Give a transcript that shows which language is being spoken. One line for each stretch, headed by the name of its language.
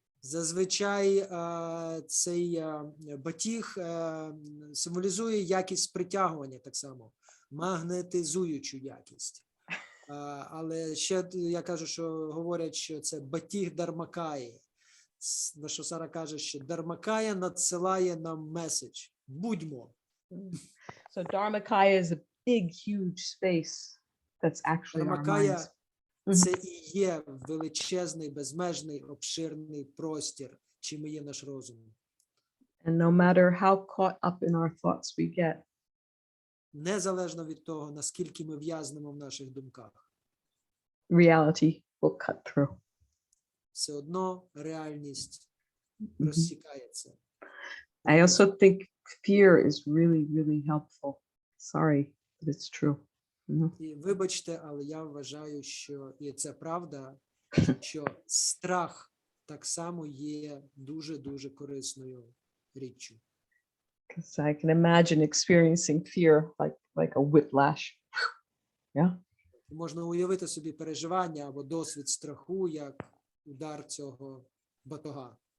Ukrainian: зазвичай цей батіг символізує якість притягування так само, магнетизуючу якість. Але ще я кажу, що говорять, що це батіг Дharmakaya. На що Сара каже, що Dharmakaya надсилає нам меседж. Будьмо.
English: So Dharmakaya is a big, huge space that's actually our minds.
Ukrainian: Dharmakaya – це і є величезний, безмежний, обширний простір, чим і є наш розум.
English: And no matter how caught up in our thoughts we get,
Ukrainian: Незалежно від того, наскільки ми в'язнемо в наших думках,
English: reality will cut through.
Ukrainian: все одно реальність розсікається.
English: I also think fear is really, really helpful. Sorry, but it's true.
Ukrainian: І вибачте, але я вважаю, що, і це правда, що страх так само є дуже-дуже корисною річчю.
English: Because I can imagine experiencing fear like a whiplash. Yeah.
Ukrainian: Можна уявити собі переживання або досвід страху, як удар цього батога.